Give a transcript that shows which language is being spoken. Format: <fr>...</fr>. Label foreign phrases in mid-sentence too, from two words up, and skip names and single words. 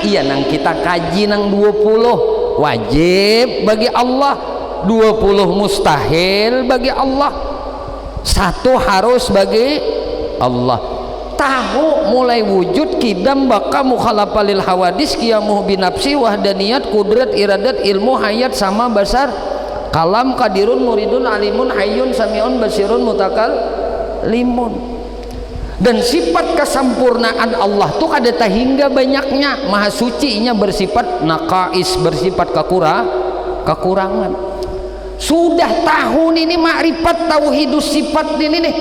<bjn>Iya, nang kita kaji nang 20 wajib bagi Allah, 20 mustahil bagi Allah, 1 harus bagi Allah. Tahu mulai wujud kidam baka</bjn> <ar>مخالفة للحوادث قيامه بنفسه</ar> <bjn>wahdaniyat kudrat iradat ilmu hayat sama basar kalam</bjn> <ar>قادر مريد عالم حي سميع بصير متكلم.</ar> <bjn>Dan sifat kesempurnaan Allah tuh kada hingga banyaknya, maha suci nya bersifat naqais, bersifat kekurangan. Sudah tahun ini</bjn> <ar>معرفة توحيد الصفات</ar> <bjn>ini nih.</bjn>